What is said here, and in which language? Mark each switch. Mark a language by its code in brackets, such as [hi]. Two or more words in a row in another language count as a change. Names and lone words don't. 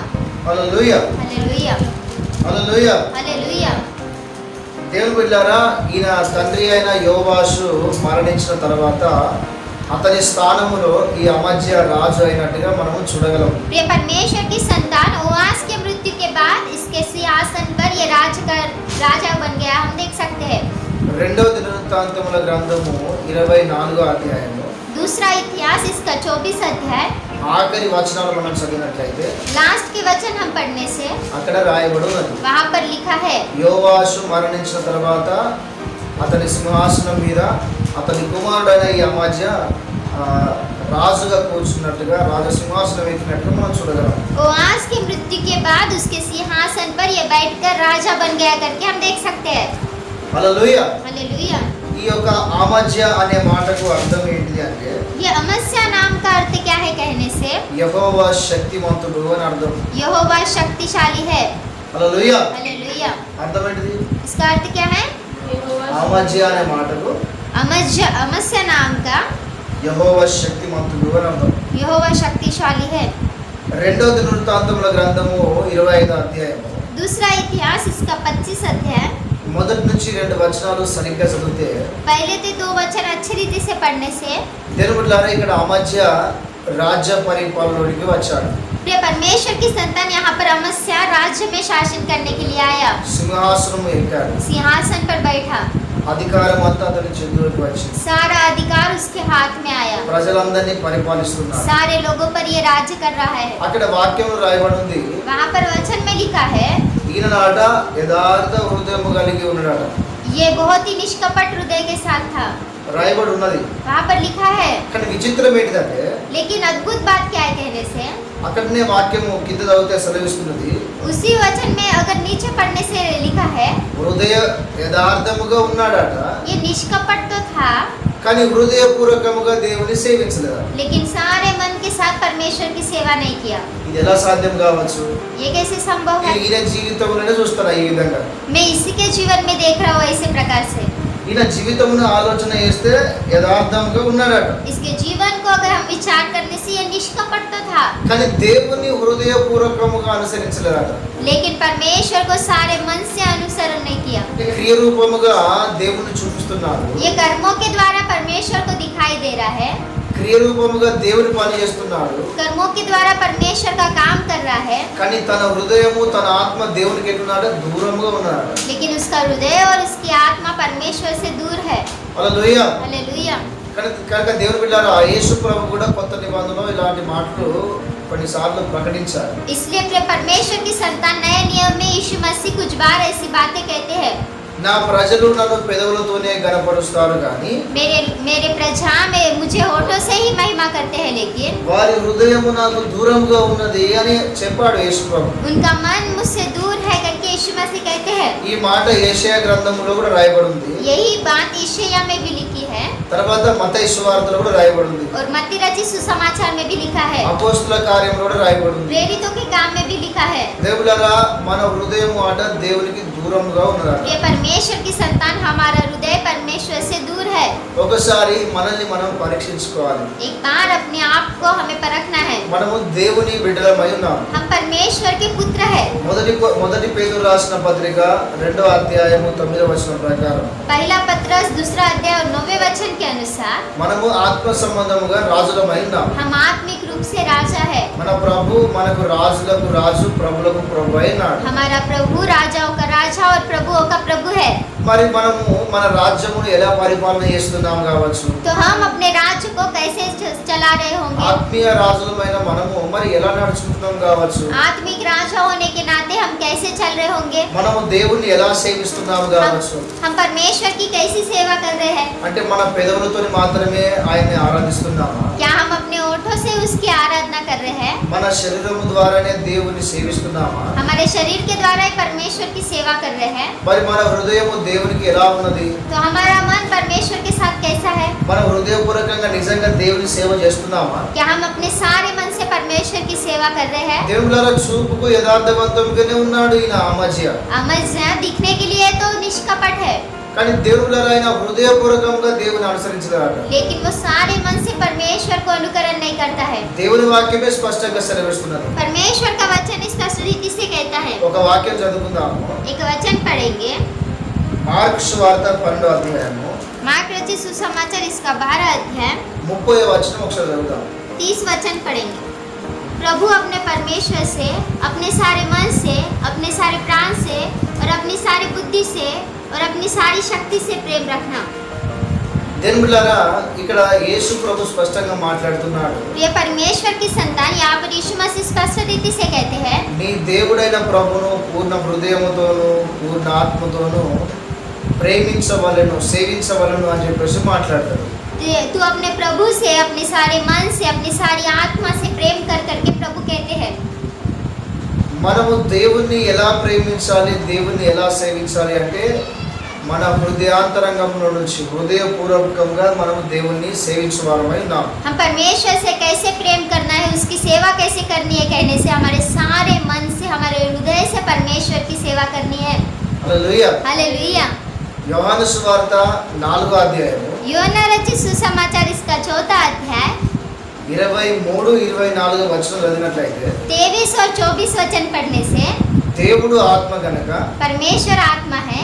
[te] హల్లెలూయా. [hi] हालेलुया। [te] హల్లెలూయా. [hi] हालेलुया। [te] దేవుని బిడ్డలారా, ఈయన తండ్రి అయిన యోవాషు మరణించిన తర్వాత అతని స్థానములో ఈ అమజ్య రాజు అయినట్టుగా మనము చూడగలం. [hi] प्रिय परमेश्वर की संतान, ओआस के मृत्यु के बाद इसके सिंहासन पर ये राजा बन गया, हम देख सकते हैं। [te] రెండవ దినవృత్తాంతముల గ్రంథము 24వ అధ్యాయము [hi] दूसरा इतिहास इसका 24 अध्याय [te] ఆఖరి వచనాలు మనం చదివినట్లయితే [hi] लास्ट के वचन हम पढ़ने से [te] అక్కడ రాయబడి ఉన్నది. [hi] वहाँ पर लिखा है, [te] యోవాషు మరణించిన తర్వాత అతని సింహాసనం మీద అతని కుమారుడైన ఈ అమజ్య రాజుగా కూర్చున్నట్టుగా రాజసింహాసనం ఎక్కినట్టుగా మనం చూడగలం. [hi] ओआस की मृत्यु के बाद उसके सिंहासन पर ये बैठकर राजा बन गया करके हम देख सकते हैं। [te] హల్లెలూయా. [hi] हालेलुया। [te] ఈ యొక్క అమజ్య అనే మాటకు అర్థం ఏంటిది అంటే, [hi] ये अमस्या नाम का अर्थ क्या है कहने से, [te] యెహోవా శక్తిమంతుడు అని అర్థం. [hi] यहोवा शक्तिशाली है। [te] హల్లెలూయా. [hi] हालेलुया। [te] అర్థం ఏంటిది? [hi] इसका अर्थ क्या है? [te] అమజ్య అనే మాటకు [hi] अमस्या नाम का [te] యెహోవా శక్తిమంతుడు అని అర్థం. [hi] यहोवा शक्तिशाली है। [te] రెండవ దినవృత్తాంతముల గ్రంథము 25వ అధ్యాయము [hi] दूसरा इतिहास इसका 25 अध्याय [te] మొదటి నుంచి 2 వచనాలు సరిగ్గా చదివితే, [hi] पहले तो 2 वचन अच्छी रीति से पढ़ने से [te] దేవుని బిడ్డలారా, ఇక్కడ అమజ్య రాజ్య పరిపాలనలోకి వచ్చాడు. [hi] प्रिय परमेश्वर की संतान यहाँ पर अमस्या राज्य में शासन करने के लिए आया, [te] సింహాసనం ఎక్కాడు, [hi] सिंहासन पर बैठा, [te] అధికారం అంతా అతని చేతిలోకి వచ్చింది, [hi] सारा अधिकार उसके हाथ में आया, [te] ప్రజలందరినీ పరిపాలిస్తున్నాడు. [hi] सारे लोगों पर ये राज्य कर रहा है। [te] అక్కడ వాక్యం రాయబడి ఉంది, [hi] वहाँ पर वचन में लिखा है, [te] ఈయననాట యథార్థ హృదయము కలిగి ఉన్నాడట. [hi] ये बहुत ही निष्कपट हृदय के साथ था, [te] రాయబడి ఉన్నది. [hi] वहाँ पर लिखा है। [te] కానీ విచిత్రం ఏంటిదంటే [hi] लेकिन अद्भुत बात क्या है कहने से, [te] అక్కడనే వాక్యము కింద చదివితే సెలవిస్తున్నది, [hi] उसी वचन में अगर नीचे पढ़ने से लिखा है, [te] హృదయ యథార్థముగా ఉన్నాడట, [hi] ये निष्कपट तो था [te] కానీ హృదయపూర్వకముగా దేవుని సేవించలేదు. [hi] लेकिन सारे मन के साथ परमेश्वर की सेवा नहीं किया। [te] ఇది ఎలా సాధ్యం కావచ్చు? [hi] ये कैसे संभव है? [te] ఈయన జీవితంలోనే చూస్తారా ఈ విధంగా? [hi] मैं इसी के जीवन में देख रहा हूँ ऐसे प्रकार से। [te] ఈయన జీవితమును ఆలోచన చేస్తే యథార్థంగా ఉన్నాడట, [hi] इसके जीवन को अगर हम विचार करने से ये निष्कपट तो था, [te] కానీ దేవుని హృదయపూర్వకముగా అనుసరించలేదట. [hi] लेकिन परमेश्वर को सारे मन से अनुसरण नहीं किया। [te] క్రియ రూపముగా దేవుని చూపిస్తున్నాడు, [hi] ये कर्मों के द्वारा परमेश्वर को दिखाई दे रहा है, [te] క్రియ రూపముగా దేవుని పని చేస్తున్నాడు, [hi] कर्मों के द्वारा परमेश्वर का काम कर रहा है, [te] కానీ తన హృదయము తన ఆత్మ దేవునికి ఎట్టున్నాడు, దూరముగా ఉన్నాడు. [hi] लेकिन उसका हृदय और उसकी आत्मा परमेश्वर से दूर है। [te] హల్లెలూయా. [hi] हालेलुया। [te] కనుక దేవుని బిడ్డలారా, యేసు ప్రభు కూడా కొత్త నిబంధనలో ఇలాంటి మాటలు కొన్నిసార్లు ప్రకటించారు. [hi] इसलिए प्रिय परमेश्वर की संतान नए नियम में यीशु मसीह कुछ बार ऐसी बातें कहते हैं, [te] నా ప్రజలు నన్ను పెదవులతోనే గణపరుస్తారు కానీ [hi] मेरे प्रजा में मुझे होठों से ही महिमा करते हैं, लेकिन [te] వారి హృదయము నాకు దూరంగా ఉన్నది అని చెప్పాడు యేసు ప్రభు. [hi] उनका मन मुझसे दूर है करके यीशु मसीह कहते हैं। [te] ఈ మాట యెషయా గ్రంథంలో కూడా రాయబడి ఉంది, [hi] यही बात यशायाह में भी लिखी है [te] తర్వాత మత్తయి సువార్తలో కూడా రాయబడి ఉంది, [hi] और मत्ती रचित सुसमाचार में भी लिखा है, [te] అపోస్తల కార్యంలో కూడా రాయబడి ఉంది. [hi] प्रेरितों के काम में भी लिखा है। [te] దేవులారా, మన హృదయము అట దేవునికి దూరంగా ఉన్నదట. [hi] ये परमेश्वर की संतान हमारा हृदय परमेश्वर से दूर है। [te] ఒకసారి మనల్ని మనం పరీక్షించుకోవాలి. [hi] एक बार अपने आप को हमें परखना है। [te] మనము దేవుని బిడ్డలమై ఉన్నాము. [hi] हम परमेश्वर के पुत्र है। [te] మొదటి పేతురు రాసిన పత్రిక 2వ అధ్యాయము 9వ వచనం ప్రకారం [hi] पहला पत्रस 2 अध्याय और 9वें वचन के अनुसार [te] మనము ఆత్మ సంబంధముగా రాజులమై ఉన్నాము. [hi] हम आत्मिक रूप से राजा है। [te] మన ప్రభు మనకు రాజులకు రాజు, ప్రభులకు ప్రభు అయినాడు. [hi] हमारा प्रभु राजाओं का राजा और प्रभुओं का प्रभु है। [te] మరి మనము మన రాజ్యమును ఎలా పరిపాలన చేస్తున్నాం కావచ్చు, [hi] तो हम अपने राज्य को कैसे चला रहे होंगे? [te] ఆత్మీయ రాజులమైన మనము మరి ఎలా నడుచుకుంటున్నాం కావచ్చు, [hi] आत्मिक राजा होने के नाते हम कैसे चल रहे होंगे? [te] మనము దేవుణ్ణి ఎలా సేవిస్తున్నాము కావచ్చు. [hi] हम परमेश्वर की कैसी सेवा कर रहे हैं? [te] అంటే మన పెదవులతో మాత్రమే ఆయన్ని ఆరాధిస్తున్నామా, [hi] क्या हम अपने ओठों से उसकी आराधना कर रहे हैं? [te] మన శరీరము ద్వారానే దేవుని సేవిస్తున్నామా, [hi] हमारे शरीर के द्वारा ही परमेश्वर की सेवा कर रहे हैं? [te] మరి మన హృదయము దేవునికి ఎలా ఉన్నది, [hi] तो हमारा मन परमेश्वर के साथ कैसा है? [te] మన హృదయపూర్వకంగా నిజంగా దేవుని సేవ చేస్తున్నామా. [hi] क्या हम अपने सारे मन से परमेश्वर की सेवा कर रहे हैं? [te] దేవుళ్ళ చూపుకు యథార్థవంతంగానే ఉన్నాడు ఈయన అమజ్య, [hi] अमज्या दिखने के लिए तो निष्कपट है, [te] కానీ దేవుళ్ళ ఆయన హృదయపూర్వకంగా దేవుని అనుసరించలేదట. [hi] लेकिन वो सारे मन से परमेश्वर को अनुकरण नहीं करता है। [te] దేవుని వాక్యమే స్పష్టంగా సెలవిస్తున్నది. [hi] परमेश्वर का वचन इस रीति से कहता है। [te] ఒక వాక్యం చదువుకుందాము. [hi] एक वचन पढ़ेंगे, [te] మార్కు సువార్త 12వ అధ్యాయము [hi] मार्क रचित सुसमाचार इसका 12 अध्याय [te] 30వ వచనం ఒకసారి చదువుదాం. [hi] 30 वचन पढ़ेंगे। प्रभु अपने परमेश्वर से अपने सारे मन से, अपने सारे प्राण से और अपनी सारी बुद्धि से और अपनी सारी शक्ति से प्रेम रखना। [te] దేవుని బిడ్డలారా, ఇక్కడ యేసు ప్రభు స్పష్టంగా మాట్లాడుతున్నాడు. [hi] ये परमेश्वर की संतान यहाँ पर यीशु मसीह स्पष्ट रीति से कहते हैं, [te] నీ దేవుడైన ప్రభును పూర్ణ హృదయముతోను పూర్ణ ఆత్మతోను ప్రేమించవలెను, సేవించవలెను అని చెప్పేసి మాట్లాడతాడు. [hi] तू अपने प्रभु से अपने सारे मन से, अपनी सारी आत्मा से प्रेम कर करके प्रभु कहते हैं। [te] మనము దేవుణ్ణి ఎలా ప్రేమించాలి, దేవుణ్ణి ఎలా సేవించాలి అంటే మన హృదయాంతరంగంలో నుంచి హృదయపూర్వకంగా మనము దేవుణ్ణి సేవించవాలమై ఉన్నాం. [hi] हम परमेश्वर से कैसे प्रेम करना है, उसकी सेवा कैसे करनी है कहने से हमारे सारे मन से, हमारे हृदय से परमेश्वर की सेवा करनी है। [te] హల్లెలూయా. [hi] हालेलुया। [te] యోహాను సువార్త 4వ అధ్యాయము [hi] योना रचित सुसमाचार इसका 4था अध्याय [te] 23-24 వచనం చదివినట్లయితే [hi] 23 और 24 वचन पढ़ने से, [te] దేవుడు ఆత్మ గనుక [hi] परमेश्वर आत्मा है,